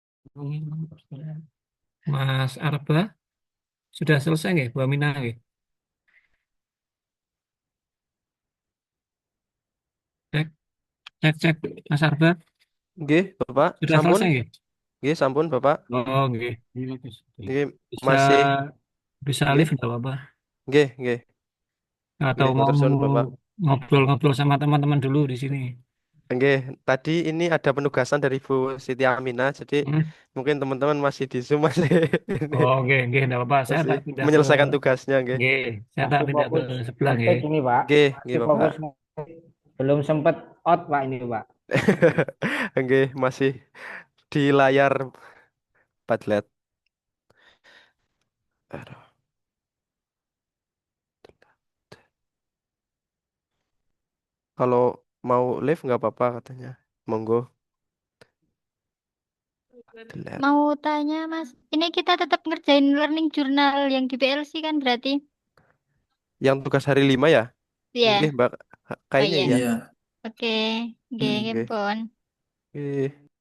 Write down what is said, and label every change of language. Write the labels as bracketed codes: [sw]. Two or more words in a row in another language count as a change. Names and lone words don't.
[id] Mas Arba, sudah selesai nggih, Bu Aminah nggih? Cek, cek, cek, Mas Arba, [jv] Nggih, Bapak, [id] sudah [jv] sampun. [id] selesai [jv] nggih? Nggih, sampun, Bapak. Oh, nggih. Nggih, [id] Bisa masih. bisa [jv] Nggih, [id] live nggak apa-apa? [jv] nggih, nggih. [id] Atau [jv] Nggih, [id] mau [jv] matur suwun, Bapak. [id] ngobrol-ngobrol sama teman-teman dulu di sini? Nggih, tadi ini ada penugasan dari Bu Siti Aminah, jadi Hmm? mungkin teman-teman masih di Zoom masih ini [jv] Oh, nggih, nggih, [id] nggak apa-apa. Saya masih tak pindah ke, menyelesaikan tugasnya, [jv] nggih. nggih, [id] saya tak Masih pindah ke fokus sebelah nggih. ngetik ini, Pak. [jv] Nggih, nggih, [id] Masih Bapak. fokus ngetik. Belum sempat out, Pak, ini, Pak. Nggih, masih di layar Padlet. Aduh. Kalau mau live nggak apa-apa katanya. [jv] Monggo. Padlet. [id] Mau tanya, Mas, ini kita tetap ngerjain [en] learning journal [id] yang di PLC kan berarti? Yang tugas hari 5 ya? Iya. [jv] Nggih, Mbak. Oh [id] Kayaknya iya. iya. Iya. Oke. [jv] Nggih, Nggih. pun. Nggih.